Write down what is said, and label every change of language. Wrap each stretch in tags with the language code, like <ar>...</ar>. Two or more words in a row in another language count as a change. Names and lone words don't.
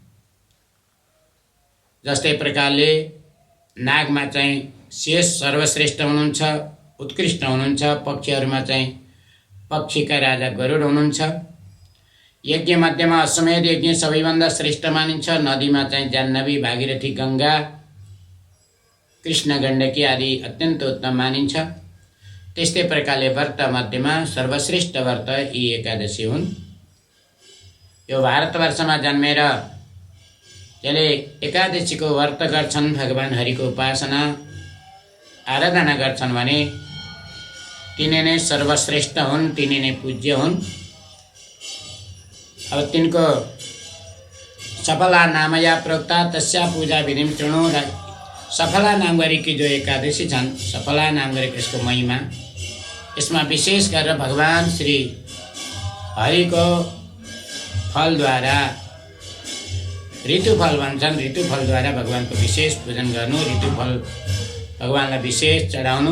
<ne>जस्तै प्रकारले नागमा चाहिँ शेष सर्वश्रेष्ठ हुनुहुन्छ, उत्कृष्ट हुनुहुन्छ। पक्षीहरूमा चाहिँ पक्षीका राजा गरुड हुनुहुन्छ। यज्ञ मध्येमा अश्वमेध यज्ञ सबैभन्दा श्रेष्ठ मानिन्छ। नदीमा चाहिँ जाह्नवी, भागीरथी, गङ्गा, कृष्ण गण्डकी आदि अत्यन्त उत्तम मानिन्छ। त्यस्तै प्रकारले व्रत मध्येमा सर्वश्रेष्ठ व्रत यी एकादशी हुन्। यो भारतवर्षमा जन्मेर यसले एकादशीको व्रत गर्छन्, भगवान हरिको उपासना आराधना गर्छन् भने तिनी नै सर्वश्रेष्ठ हुन्, तिनी नै पूज्य हुन्। अब तिनको</ne> <sa>सफला नामया प्रोक्ता तस्या पूजा विधिम शृणु।</sa> <ne>सफला नाम गरेकी जो एकादशी छन्, सफला नाम गरेको यसको महिमा, यसमा विशेष गरेर भगवान श्री हरिको फलद्वारा, ऋतुफल भन्छन्, ऋतुफलद्वारा भगवानको विशेष पूजन गर्नु, ऋतुफल भगवानलाई विशेष चढाउनु।</ne>